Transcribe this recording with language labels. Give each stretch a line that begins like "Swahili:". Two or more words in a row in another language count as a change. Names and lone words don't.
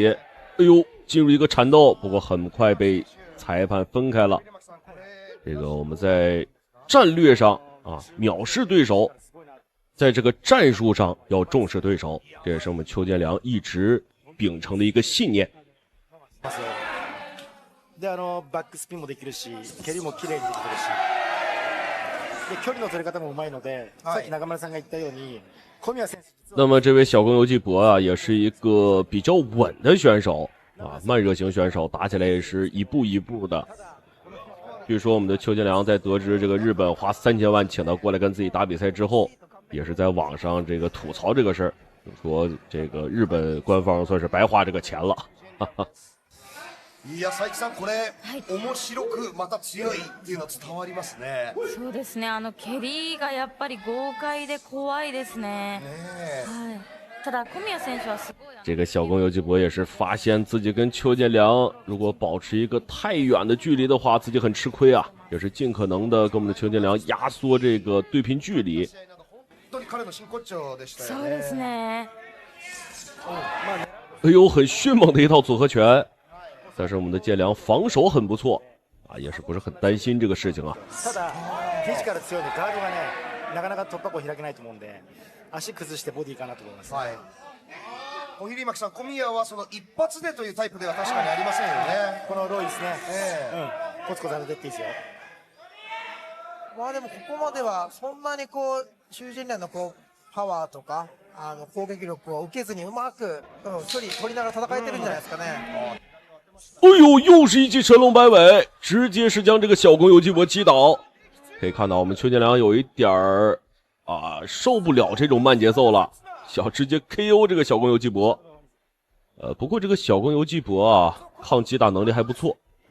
Chinese: 哎呦，进入一个缠斗，不过很快被裁判分开了。这个我们在战略上啊藐视对手，在这个战术上要重视对手，这也是我们邱建良一直秉承的一个信念。
Japanese: でバックスピンもできるし、蹴りも綺麗にできてるし、で距離の取り方もうまいので、さっき中村さんが言ったように。
Chinese: 那么这位小宫游纪博啊，也是一个比较稳的选手啊，慢热型选手，打起来也是一步一步的。据说我们的邱建良在得知这个日本花3000万请他过来跟自己打比赛之后，也是在网上这个吐槽这个事儿，说这个日本官方算是白花这个钱了。哈哈。
Japanese: いや、佐伯さん、これ、面白くまた強いっていうの伝わりますね。そうですね、蹴りがやっぱり豪快で怖いですね。はい。ただ小宮選手はすごい。
Chinese: 这个小宫游纪博也是发现自己跟邱建良如果保持一个太远的距离的话，自己很吃亏啊，也是尽可能的跟我们的邱建良压缩这个对拼距离。
Japanese: そうですね。
Chinese: 哎呦，很迅猛的一套组合拳。但是我们的建良防守很不错啊，也是不是很担心这个事情啊。
Japanese: ただフィジカル強いんでガードがねなかなか突破口開けないと思うんで足崩してボディかなと思います。はい。小比巻さん、小宮はその一発でというタイプでは確かにありませんよね。このロイですね。コツコツ当ててっていいですよ。まあでもここまではそんなにこう邱建良のこうパワーとか攻撃力を受けずにうまく距離取りながら戦えてるんじゃないですかね。
Chinese: 哎呦，又是一记神龙摆尾，直接是将这个小宫游纪博击倒。可以看到我们邱建良有一点儿受不了这种慢节奏了，想直接 KO 这个小宫游纪博。不过这个小宫游纪博啊，抗击打能力还不错。